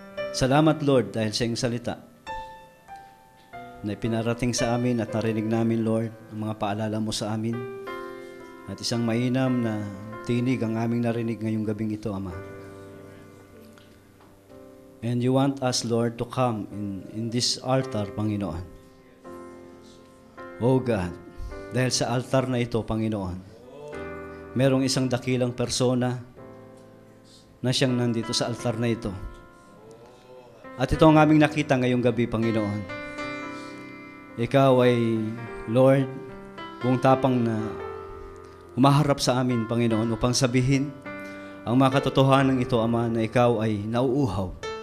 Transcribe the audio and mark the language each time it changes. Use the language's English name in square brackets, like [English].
[Filipino] Salamat, Lord, dahil sa iyong salita na ipinarating sa amin at narinig namin, Lord, ang mga paalala mo sa amin. At isang mainam na tinig ang aming narinig ngayong gabing ito, Ama. [English] And you want us, Lord, to come in this altar, Panginoon. [Filipino] Oh God, dahil sa altar na ito, Panginoon, merong isang dakilang persona na siyang nandito sa altar na ito. At ito ang aming nakita ngayong gabi, Panginoon. Ikaw ay, Lord, buong tapang na umaharap sa amin, Panginoon, upang sabihin ang mga katotohanan ito, Ama, na ikaw ay nauuhaw.